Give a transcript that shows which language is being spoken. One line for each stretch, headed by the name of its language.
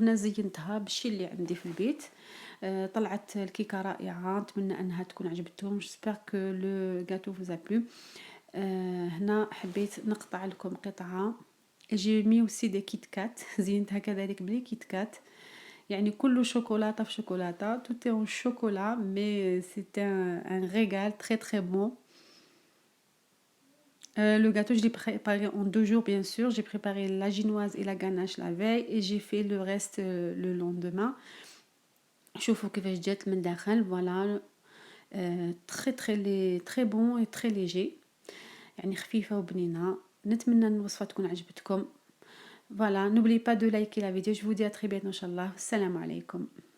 Arabic: هنا زينتها بالشي اللي عندي في البيت. طلعت الكيكه رائعه، نتمنى انها تكون عجبتكم.
French: j'espère que le gâteau vous a plu.
Arabic: هنا حبيت نقطع لكم قطعه.
French: j'ai mis aussi des كيت كات
Arabic: زينتها كذلك بلي
French: كيت كات.
Arabic: يعني كله شوكولاته في شوكولاته.
French: tout est en chocolat mais c'est un régal très très bon. Le gâteau je l'ai préparé en 2 jours bien sûr. j'ai préparé la ginoise et la ganache la veille et j'ai fait le reste le lendemain.
Arabic: شوفوا كيفاش جات من داخل.
French: voilà تري بون تري ليجي،
Arabic: يعني خفيفة وبنينة. نتمنى ان الوصفة تكون عجبتكم. فوالا،
French: n'oubliez pas de liker la vidéo. Je vous dis à très bientôt, Inch'Allah. Salam alaikum.